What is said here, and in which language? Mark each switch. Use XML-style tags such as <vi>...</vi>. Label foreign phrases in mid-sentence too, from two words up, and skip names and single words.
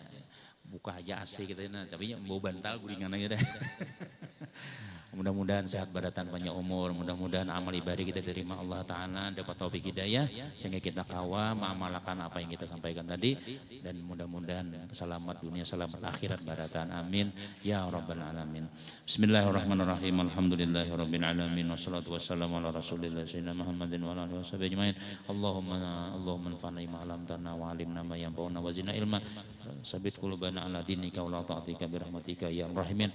<bjn>Buka aja AC kita ini, tapi mau bantal guringan aja deh. Mudah-mudahan sehat badatan panjang umur, mudah-mudahan amal ibadah kita diterima Allah Ta'ala, dapat taufik hidayah, sehingga kita kawa mengamalkan apa yang kita sampaikan tadi, dan mudah-mudahan selamat dunia, selamat akhirat badatan, amin,</bjn> <ar>يا رب العالمين. بسم الله الرحمن الرحيم، الحمد لله رب العالمين، والصلاة والسلام على رسول الله، سيدنا محمد وعلى آله وصحبه أجمعين. اللهم انفعنا ما علمتنا وعلمنا ما ينفعنا وزدنا علما ثبت قلوبنا على دينك ولا طاعتك برحمتك يا راحمين.</ar>